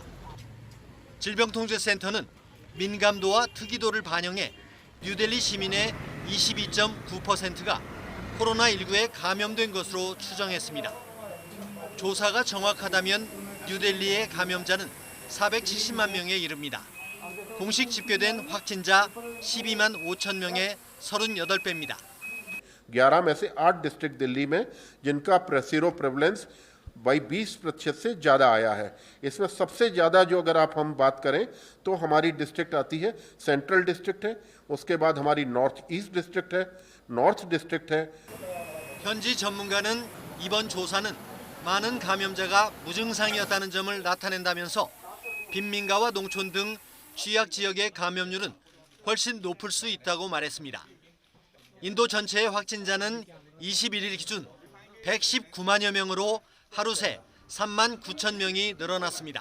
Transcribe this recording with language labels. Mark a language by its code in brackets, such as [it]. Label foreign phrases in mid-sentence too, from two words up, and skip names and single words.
[ko] 질병통제센터는 민감도와 특이도를 반영해 뉴델리 시민의 22.9%가 코로나19에 감염된 것으로 추정했습니다. 조사가 정확하다면 뉴델리의 감염자는 470만 명에 이릅니다. 공식 집계된 확진자 12만 5천 명의 38배입니다. [hi] 11 में से 8 डिस्ट्रिक्ट दिल्ली में जिनका [en] sero prevalence [hi] बाई 20% से ज़्यादा आया है। इसमें सबसे ज़्यादा जो अगर हम बात करें तो हमारी डिस्ट्रिक्ट आती है [en] central district [hi] है, उसके बाद हमारी [en] north east district [hi] है, [en] north district [hi] है। [ko] 현지 전문가는 이번 조사는 많은 감염자가 무증상이었다는 점을 나타낸다면서 빈민가와 농촌 등 취약 지역의 감염률은 훨씬 높을 수 있다고 말했습니다. 인도 전체의 확진자는 21일 기준 119만여 명으로 하루 새 3만 9천 명이 늘어났습니다.